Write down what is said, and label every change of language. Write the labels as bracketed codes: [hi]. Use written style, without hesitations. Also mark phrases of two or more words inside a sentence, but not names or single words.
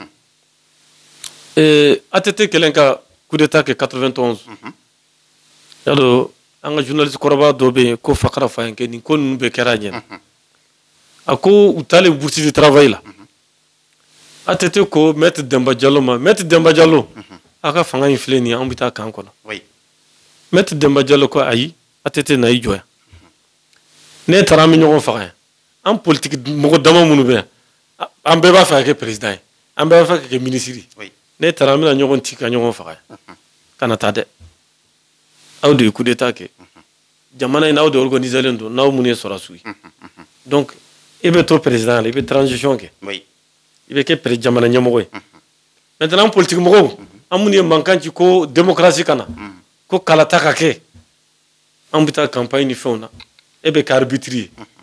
[bm] ATT kɛlen ka [fr] coup d'état [bm] kɛ 91 y'a dɔn an ka journaliste kɔrɔba dɔ bɛ yen ko Fakara Fayenke nin ko ninnu bɛɛ kɛra a ɲɛna a ko u taalen [fr] bourse de travail [bm] la ATT ko Maître Demba Diallo ma Maître Demba Diallo a ka fanga in filɛ nin ye an bɛ taa kan kɔnɔ Maître Demba Diallo ko ayi ATT na i jɔ yan ne taara an bɛ ɲɔgɔn faga yan an politique mɔgɔ dama minnu bɛ yan an bɛɛ b'a fɛ ka kɛ président ye an bɛɛ b'a fɛ ka kɛ ministre ye ne taara an bɛna ɲɔgɔn ci ka ɲɔgɔn faga yan kana taa dɛ aw de ye [fr] coup d'état [bm] kɛ jamana in aw de organisé len don n'aw minnu ye sɔrɔdasiw ye donc i bɛ to président la i bɛ transition kɛ i bɛ kɛ jamana ɲɛmɔgɔ ye [fr] maintenant politique [bm] mɔgɔw an minnu ye mankan ci ko démocratie kana ko kalata ka kɛ an bɛ taa campagne ni fɛnw na e bɛ kɛ arbitre ye